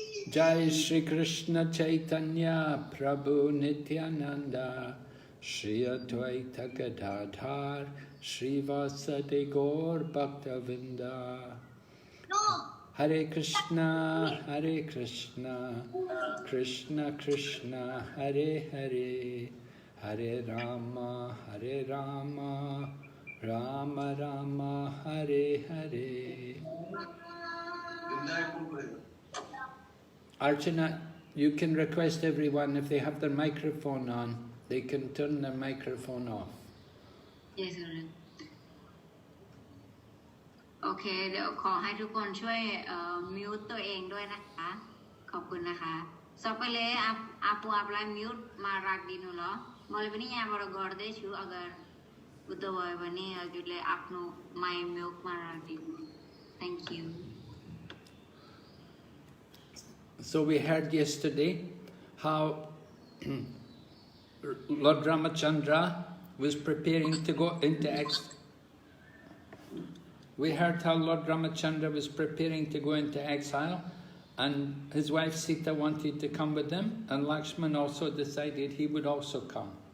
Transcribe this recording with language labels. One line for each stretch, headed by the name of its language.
Sanskrit: Jai Shri Krishna Chaitanya Prabhu Nityananda Shri Advaita Gadadhar Shri Vasadi Gaur Bhaktavinda Hare Krishna Krishna Krishna Hare Hare Hare Rama Rama Rama Hare Hare.
English: Archana, you can request everyone, if they have their microphone on, they can turn their microphone off. Yes, Gurudev.
Nepali: Okay,
Thai: เดี๋ยวขอให้ทุกคนช่วยมิวต์ตัวเองด้วยนะคะขอบคุณนะคะ
Nepali: सबैले आफू आफूलाई mute मा राखिदिनु ल मैले पनि यहाँबाट गर्दै छु अगर बुद्ध भयो भने हजुरले आफ्नो माइ म्युट मा राखिदिनु
English: Thank you. So we heard yesterday how Lord Ramachandra was preparing to go into exile. We heard how Lord Ramachandra was preparing to go into exile, and his wife Sita wanted to come with him, and Lakshman also decided he would also come.